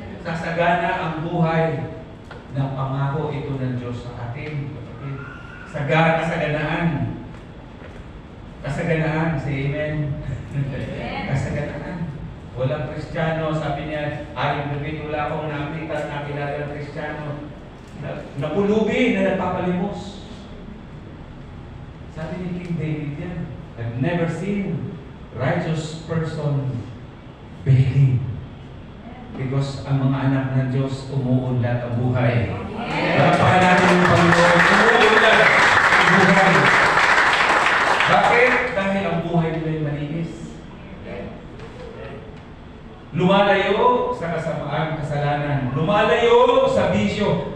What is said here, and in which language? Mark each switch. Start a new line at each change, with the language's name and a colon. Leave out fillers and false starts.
Filipino: Sasagana ang buhay ng pangako ito ng Diyos sa atin. Kasaganaan. Kasaganaan, say amen. Kasaganaan. Walang Kristiyano, sabi niya, aling gabi wala akong nakilala ng Kristiyano. Napulubi na nagpapalimos. Sabi ni
English: King David
Filipino: yan,
English: I've never seen righteous person begging.
Filipino: Because ang mga anak ng Diyos umuunlad ang buhay. Palapakan natin yung Panginoon, umuunlad ang buhay. Bakit? Dahil ang buhay nila ay malinis. Lumalayo sa kasamaan, kasalanan. Lumalayo sa bisyo.